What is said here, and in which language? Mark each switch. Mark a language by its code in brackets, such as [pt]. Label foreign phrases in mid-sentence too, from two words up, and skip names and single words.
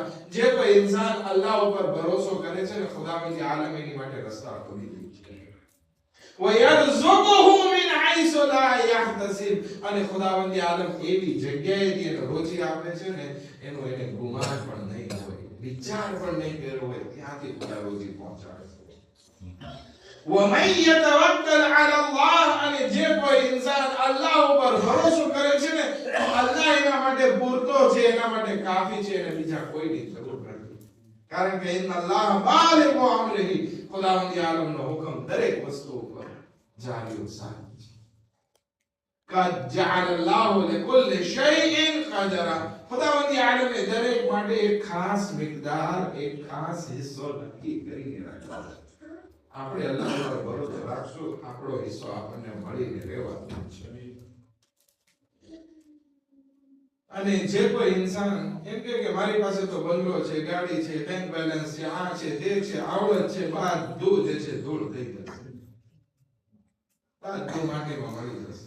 [gu] જે કોઈ ઇન્સાન અલ્લાહ ઉપર ભરોસો કરે છે ને ખુદાવંદી આલમ એની માટે રસ્તા ખોલી દે છે. [ar] ويرزقه من حيث لا يحتسب. [gu] અને ખુદાવંદી આલમ એવી જગ્યાએથી એને રોજી આપે છે ને એનો એને ગુમાન પણ નહીં હોય, વિચાર પણ નહીં કર્યો હોય, ત્યાંથી ખુદા રોજી પહોંચાડે છે. [ar] ومن يتوكل على الله. [gu] અને જે કોઈ ઇન્સાન અલ્લાહ ઉપર ભરોસો કરે છે ને તો અલ્લાહ એના માટે પૂરતો છે, એના માટે કાફી છે, અને બીજા કોઈની જરૂર નથી. કારણ કે [ar] إن الله بالغ أمره. [gu] ખુદાવંદી આલમનો હુકમ દરેક વસ્તુ ઉપર જારી સારી છે. [ar] قد جعل الله لكل شيء قدرا. [gu] ખુદાવંદી આલમે દરેક માટે એક ખાસ મિકદાર, એક ખાસ હિસ્સો નક્કી કરીને રાખ્યો છે. આપણે અલ્લાહ પર ભરોસો રાખશું, આપણો હિસ્સો આપણને મળીને રહેવાનો છે. અને જે કોઈ ઇન્સાન એમ કે મારી પાસે તો બંગલો છે, ગાડી છે, બેંક બેલેન્સ છે, આ છે, તે છે, આવડત છે, બધું જે છે ધૂળ થઈ જશે, બધું માટીમાં મળી જશે.